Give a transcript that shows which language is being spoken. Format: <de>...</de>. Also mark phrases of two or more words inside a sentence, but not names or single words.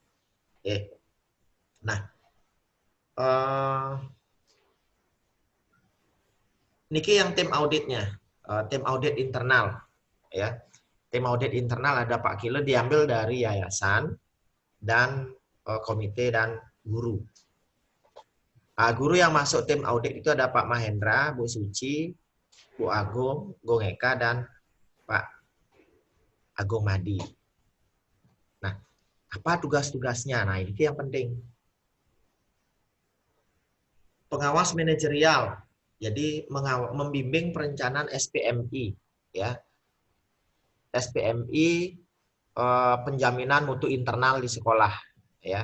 <id>Nah, niki yang tim auditnya, tim audit internal, ya. Tim audit internal ada Pak Kile diambil dari yayasan dan komite dan guru. Guru yang masuk tim audit itu ada Pak Mahendra, Bu Suci, Bu Agung, Gong Eka, dan Pak Agung Madi. Nah, apa tugas-tugasnya? Nah, ini yang penting. Pengawas manajerial, jadi membimbing perencanaan SPMI, ya. SPMI penjaminan mutu internal di sekolah, ya.</id>